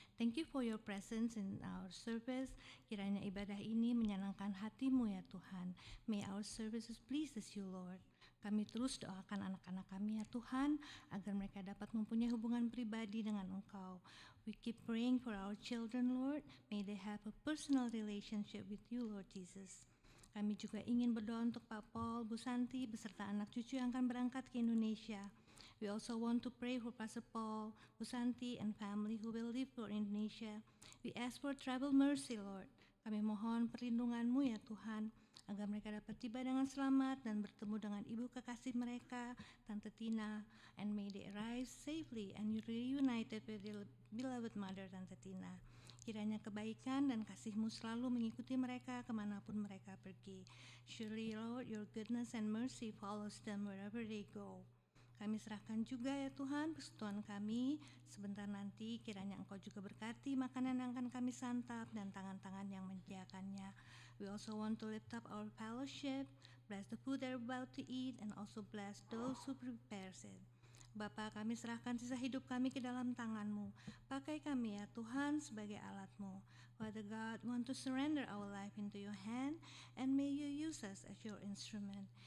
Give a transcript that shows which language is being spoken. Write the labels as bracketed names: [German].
[English] Thank you for your presence in our service. [Indonesian] Kiranya ibadah ini menyenangkan hati-Mu ya Tuhan. [English] May our services pleases you Lord. [Indonesian] Kami terus doakan anak-anak kami ya Tuhan, agar mereka dapat mempunyai hubungan pribadi dengan Engkau. [English] We keep praying for our children Lord. May they have a personal relationship with you Lord Jesus. [Indonesian] Kami juga ingin berdoa untuk Pak Paul, Bu Santi, beserta anak cucu yang akan berangkat ke Indonesia. [English] We also want to pray for Pastor Paul, Bu Santi, and family who will leave for Indonesia. We ask for travel mercy, Lord. [Indonesian] Kami mohon perlindungan-Mu ya Tuhan, agar mereka dapat tiba dengan selamat dan bertemu dengan ibu kekasih mereka, Tante Tina, [English] and may they arrive safely and reunited with their beloved mother, Tante Tina. [Indonesian] Kiranya kebaikan dan kasih-Mu selalu mengikuti mereka kemanapun mereka pergi. [English] Surely, Lord, your goodness and mercy follows them wherever they go. [Indonesian] Kami serahkan juga ya Tuhan persekutuan kami. Sebentar nanti kiranya Engkau juga berkati makanan yang akan kami santap dan tangan-tangan yang menyediakannya. [English] We also want to lift up our fellowship, bless the food they're about to eat, and also bless those who prepares it. [Indonesian] Bapa, kami serahkan sisa hidup kami ke dalam tangan-Mu. Pakai kami ya Tuhan sebagai alat-Mu. [English] Father God, want to surrender our life into your hand, and may you use us as your instrument.